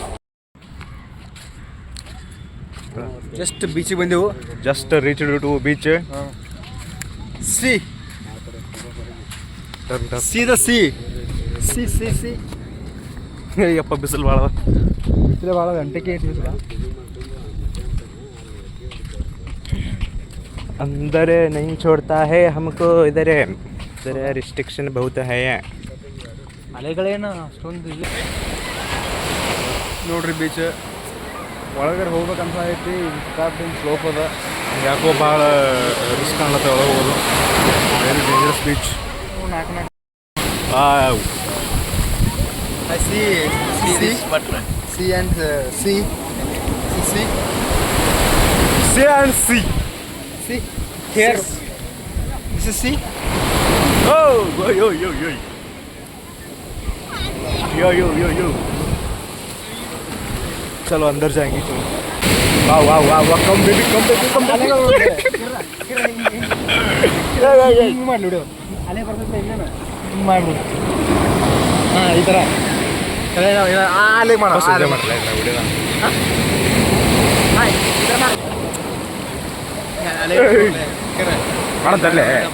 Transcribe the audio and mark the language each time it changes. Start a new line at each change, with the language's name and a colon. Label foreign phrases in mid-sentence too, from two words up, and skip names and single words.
Kannada: ಜಸ್ಟ್ ಬೀಚಿಗೆ ಬಂದೆವು.
English: Just reach to beach. See the sea sea sea sea.
Kannada: ಯಪ್ಪ ಬಿಸಿಲು ಭಾಳ ಬಿಸಿಲು ಭಾಳ. ಗಂಟೆಗೆ ಬಿಸಿಲ.
Hindi: अंदर नहीं छोड़ता है हमको. इधर रिस्ट्रिक्शन बहुत है.
Kannada: ಅಲೆಗಳೇನು ಅಷ್ಟೊಂದು ಇಲ್ಲ ನೋಡ್ರಿ. ಬೀಚ್ ಒಳಗಡೆ ಹೋಗ್ಬೇಕಂತ ಐತಿ.
English: starting slope
Kannada: ಅದ. ಯಾಕೋ ಭಾಳ ರಿಸ್ಕ್ ಕಾಣತ್ತೆ ಒಳಗೆ ಹೋಗೋದು.
English: very dangerous beach. Sea and sea sea Sea and sea. See, here, this is sea.
Hindi: Oh, yo. चलो अंदर जाएंगे. चलो.
English: वाह. come baby.
Kannada: ಮಾಡ್ಬಿಡು. ಅಲೆ ಬರ್ತೈತೆ ಇಲ್ಲೇನ ಮಾಡ್ಬಿಡು. ಹಾಂ, ಈ ಥರ ಅಲೆ ಮಾಡೋ. ಮಾಡಂತಲ್ಲೇ